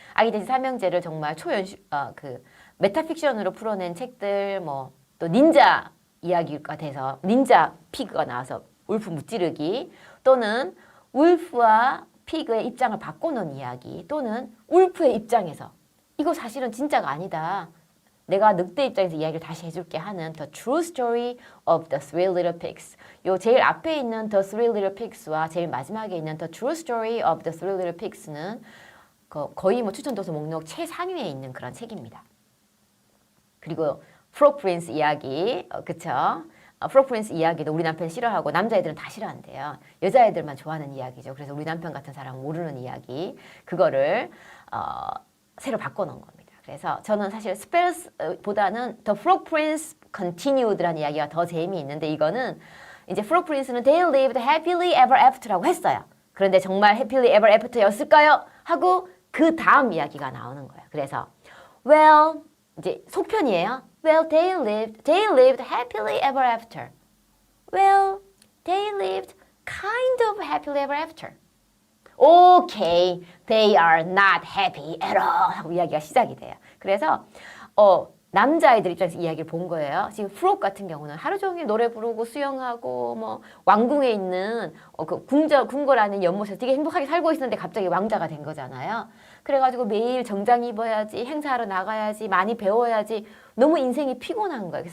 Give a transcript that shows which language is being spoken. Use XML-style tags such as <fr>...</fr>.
<ko>아기 돼지 삼형제를 정말 메타픽션으로 풀어낸 책들 뭐 또 닌자 이야기가 돼서 닌자 피그가 나와서 울프 무찌르기 또는 울프와 피그의 입장을 바꿔놓은 이야기 또는 울프의 입장에서 이거 사실은 진짜가 아니다. 내가 늑대 입장에서 이야기를 다시 해줄게 하는 The True Story of the Three Little Pigs. 요 제일 앞에 있는 The Three Little Pigs와 제일 마지막에 있는 The True Story of the Three Little Pigs는 거의 뭐 추천도서 목록 최상위에 있는 그런 책입니다. 그리고 프로 프린스 이야기, 그쵸? 프로 프린스 이야기도 우리 남편 싫어하고 남자애들은 다 싫어한대요. 여자애들만 좋아하는 이야기죠. 그래서 우리 남편 같은 사람은 모르는 이야기. 그거를 새로 바꿔놓은 겁니다. 그래서 저는 사실 스펠스보다는 The Frog Prince Continued라는 이야기가 더 재미있는데 이거는 이제 Frog Prince는</ko> <en>They lived happily ever after</en> <ko>라고 했어요. 그런데 정말</ko> <en>happily ever after</en> <ko>였을까요? 하고 그 다음 이야기가 나오는 거예요. 그래서 well 이제 속편이에요.</ko> <en>Well, they lived happily ever after. Well, they lived kind of happily ever after. Okay, they are not happy at all</en> <ko>하고 이야기가 시작이 돼요. 그래서 남자아이들 입장에서 이야기를 본 거예요. 지금 프록 같은 경우는 하루 종일 노래 부르고 수영하고 뭐 왕궁에 있는 그 궁궐하는 연못에서 되게 행복하게 살고 있었는데 갑자기 왕자가 된 거잖아요. 그래가지고 매일 정장 입어야지 행사하러 나가야지 많이 배워야지 너무 인생이 피곤한 거예요.</ko>